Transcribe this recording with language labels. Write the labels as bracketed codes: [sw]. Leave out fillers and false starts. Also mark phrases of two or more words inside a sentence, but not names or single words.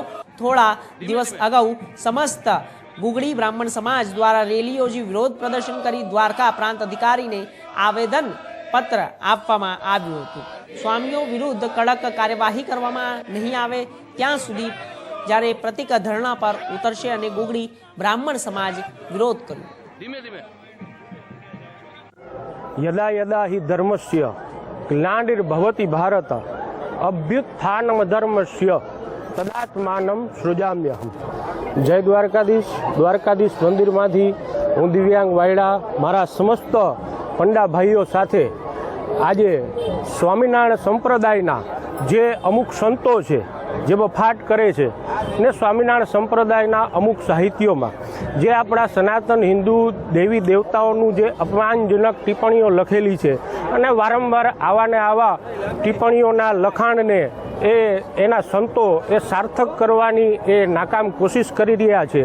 [gu] થોડા દિવસ અગાઉ સમસ્ત ગુગડી બ્રાહ્મણ સમાજ દ્વારા રેલી યોજી વિરોધ પ્રદર્શન કરી દ્વારકા પ્રાંત અધિકારીને આવેદન પત્ર આપવામાં આવ્યું હતું। સ્વામીઓ વિરુદ્ધ કડક કાર્યવાહી કરવામાં નહીં આવે ત્યાં સુધી જ્યારે પ્રતિક ધરણા પર ઉતરશે અને ગુગડી બ્રાહ્મણ સમાજ વિરોધ કર્યો। [sa] यदा यदा हि धर्मस्य ग्लानिर्भवति भारत अभ्युत्थानम धर्मस्य तदात्मानं सृजाम्यहम्। [gu] जय દ્વારકાધીશ મંદિરમાંથી હું દિવ્યાંગ વાયડા મારા સમસ્ત પંડા ભાઈઓ સાથે આજે સ્વામિનારાયણ સંપ્રદાયના જે અમુક સંતો છે જે બફાટ કરે છે ને સ્વામિનારાયણ સંપ્રદાયના અમુક સાહિત્યોમાં જે આપણા સનાતન હિન્દુ દેવી દેવતાઓનું જે અપમાનજનક ટિપ્પણીઓ લખેલી છે અને વારંવાર આવા ટિપ્પણીઓના લખાણને એના સંતો સાર્થક કરવાની નાકામ કોશિશ કરી રહ્યા છે।